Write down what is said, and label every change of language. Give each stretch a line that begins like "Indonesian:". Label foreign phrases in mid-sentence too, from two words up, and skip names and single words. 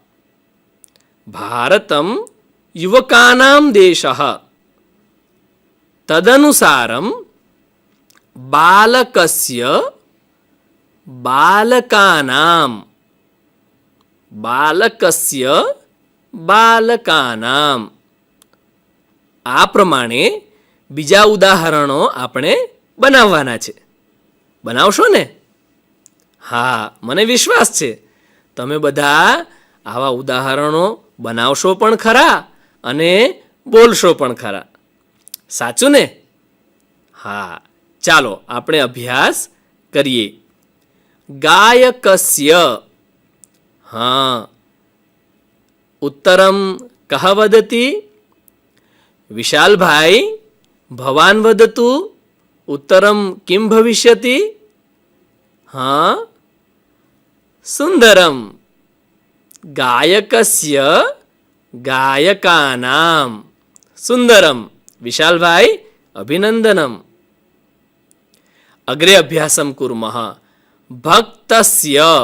Sanskrit: भारतं युवकानां देशः तदनुसारं बालकस्य बालकानां बालकस्य बालकानां
Gujarati: આ પ્રમાણે બીજા ઉદાહરણો આપણે બનાવવાના છે બનાવશો ને હા મને વિશ્વાસ છે તમે બધા આવા ઉદાહરણો બનાવશો પણ ખરા અને બોલશો પણ ખરા સાચું ને હા ચાલો આપણે અભ્યાસ કરીએ ગાયકस्य હા
Sanskrit: उत्तरं कः वदति विशाल भाई भवान् वदतु उत्तरं किं भविष्यति हाँ सुन्दरं गायकस्य गायकानां सुन्दरं विशाल भाई अभिनन्दनम् अग्रे अभ्यासं कुर्मः भक्तस्य